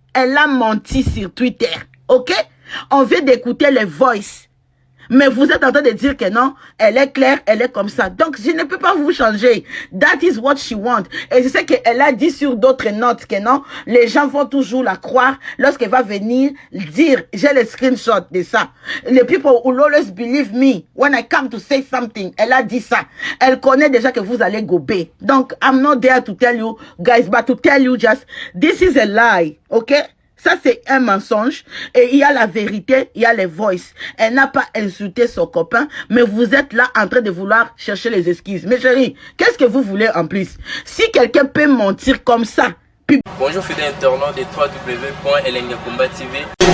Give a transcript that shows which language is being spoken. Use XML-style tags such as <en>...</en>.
<fr>Elle a menti sur Twitter, ok? On vient d'écouter les voices. Mais vous êtes en train de dire que non, elle est claire, elle est comme ça. Donc, je ne peux pas vous changer.</fr> <en>That is what she wants.</en> <fr>Et je sais qu'elle a dit sur d'autres notes que non, les gens vont toujours la croire lorsqu'elle va venir dire, j'ai le screenshot de ça. Les</fr> <en>people will always believe me when I come to say something.</en> <fr>Elle a dit ça. Elle connaît déjà que vous allez gober. Donc,</fr> <en>I'm not there to tell you, guys, but to tell you just, this is a lie, okay?</en> <fr>Ça, c'est un mensonge. Et il y a la vérité, il y a les voices. Elle n'a pas insulté son copain, mais vous êtes là en train de vouloir chercher les excuses. Mais chérie, qu'est-ce que vous voulez en plus? Si quelqu'un peut mentir comme ça... Bonjour fidèles internautes de www.elengiakomba.tv.</fr>